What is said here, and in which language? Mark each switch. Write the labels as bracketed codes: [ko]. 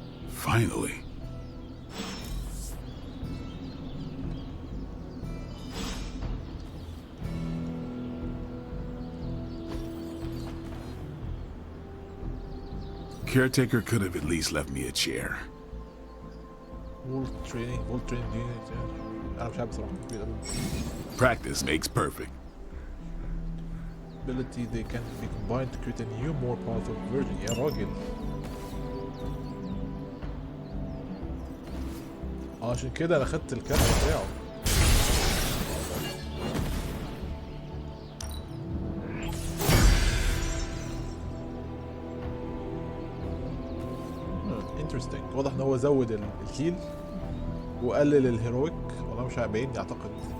[en] Finally. Caretaker could have at least left me a chair. World Training [ar] دي أنا مش عارف بصراحة. [en] Practice makes perfect. Ability they can be combined to create a new, more powerful version. [ar] يا راجل. عشان كده أنا خدت الكارت بتاعه. انترستنج. واضح ان هو زود الكيل وقلل الهيرويك، والله مش باينني اعتقد.